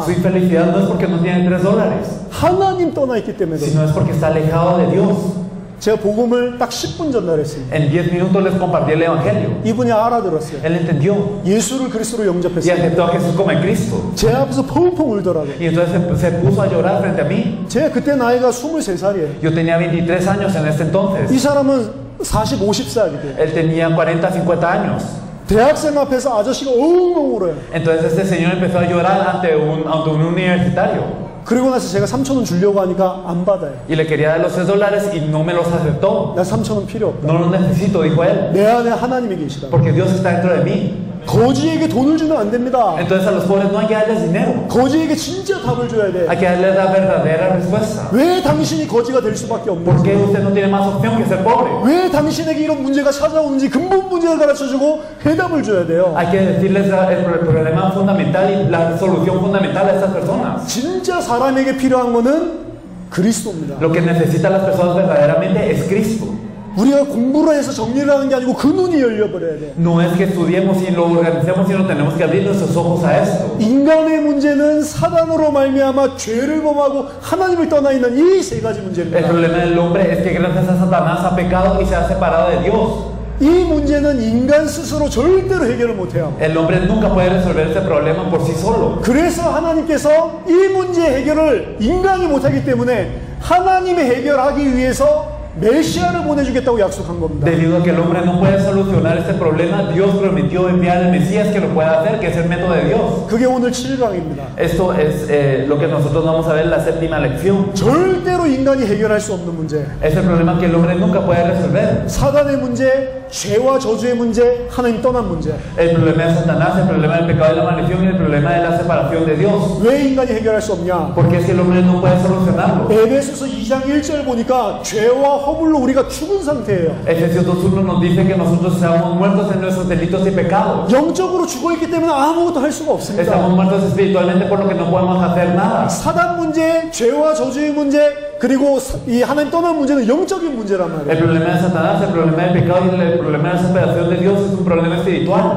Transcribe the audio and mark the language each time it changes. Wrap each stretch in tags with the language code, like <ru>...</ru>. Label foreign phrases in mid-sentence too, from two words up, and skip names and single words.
<es>Su infelicidad no es porque no tiene $3,</es> <ko>하나님 떠나 있기 때문에.</ko> <es>sino es porque está alejado de Dios.</es> <ko>제가 복음을 딱 10분 전달했습니다.</ko> <es>En 10 minutos les compartí el Evangelio.</es> <ko>이분이 알아들었어요.</ko> <es>Él entendió</es> <ko>예수를 그리스도로</ko> <es>y</es> <ko>영접했어요.</ko> <es>aceptó a Jesús como el Cristo.</es> <ko>제 앞에서 펑펑 울더라고요.</ko> <es>Y entonces se puso a llorar frente a mí.</es> <ko>제가 그때 나이가 23살이에요.</ko> <es>Yo tenía 23 años en ese</es> <ko>이</ko> <es>entonces.</es> <ko>사람은 40, 50살이에요.</ko> <es>Él tenía 40, 50 años.</es> <ko>대학생 앞에서 아저씨가 엉엉 울어요.</ko> <es>Entonces este señor empezó a llorar ante un universitario.</es> <ko>그리고 나서 제가 3,000원 주려고 하니까 안 받아요.</ko> <es>Y le quería dar los $3 y no me los aceptó.</es> <ko>나 3,000원 필요 없다.</ko> <es>No los necesito, dijo él,</es> <ko>내 안에 하나님이 계시다.</ko> <es>porque Dios está dentro de mí.</es> <ko>거지에게 돈을 주면 안 됩니다.</ko> <es>Entonces a los pobres no hay que darles dinero.</es> <ko>거지에게 진짜 답을 줘야 돼.</ko> <es>Hay que darles la verdadera respuesta.</es> <ko>왜 당신이 거지가 될 수밖에</ko> <es>¿Por</es> <ko>없는지,</ko> <es>qué usted no tiene más opción que ser pobre?</es> <ko>왜 당신에게 이런 문제가 찾아오는지 근본 문제를 가르쳐주고 해답을 줘야 돼요.</ko> <es>Hay que decirles el problema fundamental y la solución fundamental a estas personas.</es> <ko>진짜 사람에게 필요한 거는 그리스도입니다.</ko> <es>Lo que necesitan las personas verdaderamente es Cristo.</es> <ko>우리가 공부를 해서 정리를 하는 게 아니고 그 눈이 열려버려야 돼.</ko> <es>No es que estudiemos y lo organicemos, sino tenemos que abrir nuestros ojos a esto.</es> <ko>인간의 문제는 사단으로 말미암아 죄를 범하고 하나님을 떠나 있는 이 세 가지</ko> <es>El</es> <ko>문제입니다.</ko> <es>problema del hombre es que gracias a Satanás ha pecado y se ha separado de Dios.</es> <ko>이 문제는 인간 스스로 절대로 해결을 못해요.</ko> <es>El hombre nunca puede resolver ese problema por sí solo.</es> <ko>그래서 하나님께서 이 문제 해결을 인간이 못하기 때문에 하나님이 해결하기 위해서 메시아를 보내주겠다고 약속한 겁니다.</ko> <es>Debido a que el hombre no puede solucionar este problema, Dios prometió enviar al Mesías que lo pueda hacer, que es el método de Dios.</es> <ko>그게 오늘 7강입니다.</ko> <es>Esto es lo que nosotros vamos a ver en la séptima lección.</es> <ko>절대로 인간이 해결할 수 없는 문제.</ko> <es>Es el problema que el hombre nunca puede resolver.</es> <ko>사단의 문제, 죄와 저주의 문제, 하나님 떠난 문제.</ko> <es>El problema de Satanás, el problema del pecado y la maldición y el problema de la separación de Dios.</es> <ko>왜 인간이 해결할 수 없냐?</ko> <es>Porque es que el hombre no puede solucionarlo.</es> <ko>에베소서 2장 1절 보니까 죄와 허물로 우리가 죽은 상태예요.</ko> <es>Efesios 2:1 nos dice que nosotros estamos muertos en nuestros delitos y pecados.</es> <ko>영적으로 죽어있기 때문에 아무것도 할 수가 없습니다.</ko> <es>Estamos muertos espiritualmente por lo que no podemos hacer nada.</es> <ko>사단 문제, 죄와 저주의 문제, 그리고 이 하나님 떠난 문제는 영적인 문제란</ko> <es>El</es> <ko>말이에요.</ko> <es>problema de Satanás, el problema del pecado y el problema de la separación de Dios es un problema espiritual.</es>